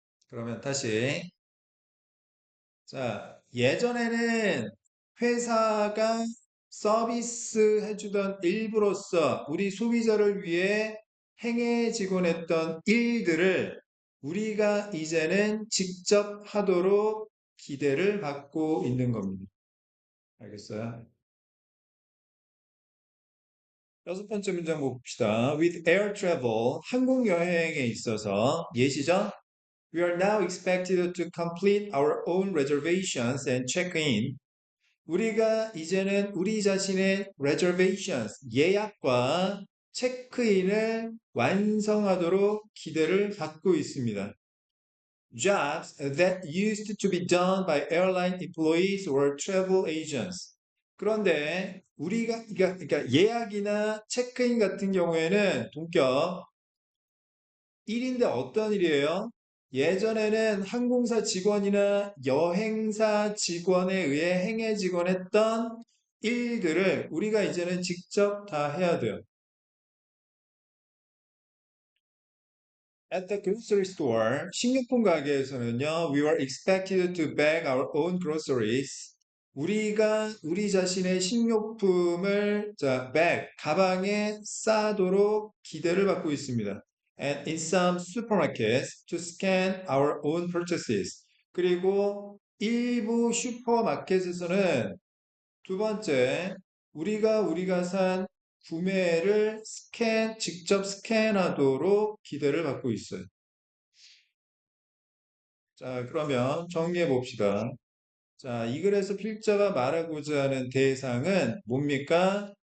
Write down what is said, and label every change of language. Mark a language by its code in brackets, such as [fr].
[ko] 그러면 다시 예전에는 회사가 서비스 해주던 일부로서 우리 소비자를 위해 행해지곤 했던 일들을 우리가 이제는 직접 하도록 기대를 받고 있는 겁니다. 알겠어요? 여섯 번째 문장 봅시다. [en] With air travel, [ko] 항공 여행에 있어서 예시죠? [en] We are now expected to complete our own reservations and check in. [ko] 우리가 이제는 우리 자신의 reservations, 예약과 체크인을 완성하도록 기대를 받고 있습니다. [en] Jobs that used to be done by airline employees or travel agents. [ko] 그런데 우리가 그러니까 예약이나 체크인 같은 경우에는 동격 일인데 어떤 일이에요? 예전에는 항공사 직원이나 여행사 직원에 의해 행해지곤 했던 일들을 우리가 이제는 직접 다 해야 돼요. [en] At the grocery store, [ko] 식료품 가게에서는요, [en] we were expected to bag our own groceries. [ko] 우리가 우리 자신의 식료품을 bag, 가방에 싸도록 기대를 받고 있습니다. [en] And in some supermarkets, to scan our own purchases. [ko] 그리고 일부 슈퍼마켓에서는 두 번째, 우리가 산 구매를 직접 스캔하도록 기대를 받고 있어요. 자, 그러면 정리해 봅시다. 자, 이 글에서 필자가 말하고자 하는 대상은 뭡니까?